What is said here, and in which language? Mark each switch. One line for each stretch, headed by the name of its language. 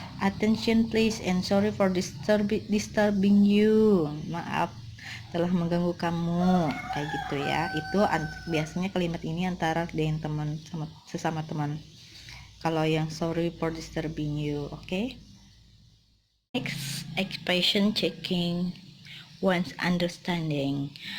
English: Attention please and sorry for disturbing you.
Indonesian: Maaf telah mengganggu kamu, kayak gitu ya. Itu biasanya kalimat ini antara dengan teman sesama teman. Kalau yang
English: sorry for disturbing you, oke? Next, expression checking one's understanding.